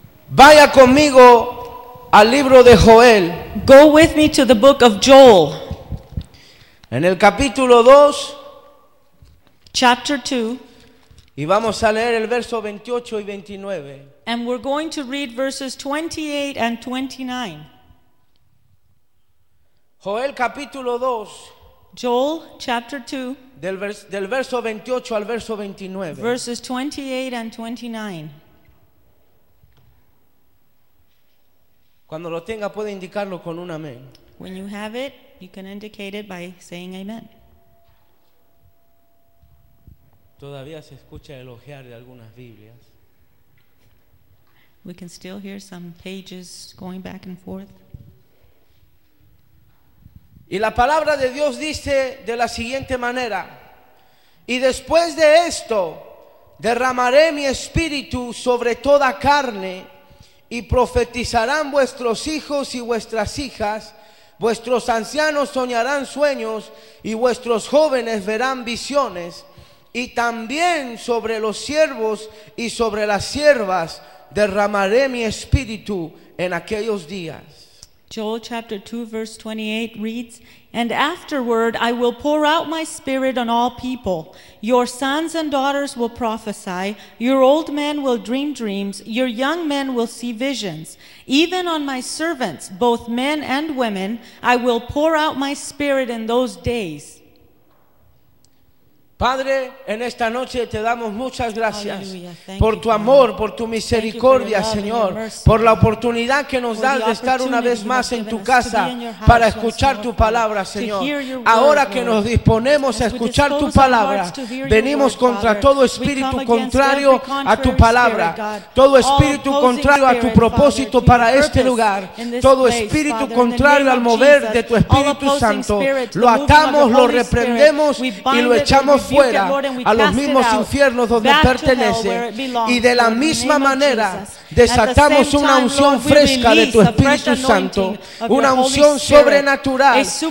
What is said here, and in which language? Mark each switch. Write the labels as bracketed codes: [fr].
[es] Vaya conmigo al libro de Joel. [en] Go with me to the book of Joel. [es] En el capítulo 2. [en] Chapter 2. [es] Y vamos a leer el verso 28 y 29. [en] And we're going to read verses 28 and 29. [es] Joel capítulo 2. [en] Joel chapter 2. [es] Del verso 28 al verso 29. [en] Verses 28 and 29. [es] Cuando lo tenga, puede indicarlo con un amén. [en] When you have it, you can indicate it by saying amen. [es] Todavía se escucha elogiar de algunas Biblias. [en] We can still hear some pages going back and forth. [es] Y la palabra de Dios dice de la siguiente manera: y después de esto, derramaré mi espíritu sobre toda carne, y profetizarán vuestros hijos y vuestras hijas, vuestros ancianos soñarán sueños y vuestros jóvenes verán visiones, y también sobre los siervos y sobre las siervas derramaré mi espíritu en aquellos días. [en] Joel chapter 2 verse 28 reads, and afterward I will pour out my spirit on all people. Your sons and daughters will prophesy, your old men will dream dreams, your young men will see visions. Even on my servants, both men and women, I will pour out my spirit in those days. [es] Padre, en esta noche te damos muchas gracias por tu amor, por tu misericordia, Señor, por la oportunidad que nos das de estar una vez más en tu casa para escuchar tu palabra, Señor. Ahora que nos disponemos a escuchar tu palabra, venimos contra todo espíritu contrario a tu palabra, todo espíritu contrario a tu propósito para este lugar, todo espíritu contrario al mover de tu Espíritu Santo, lo atamos, lo reprendemos y lo echamos fuera a los mismos infiernos donde pertenece, y de la misma manera desatamos una unción fresca de tu Espíritu Santo, una unción sobrenatural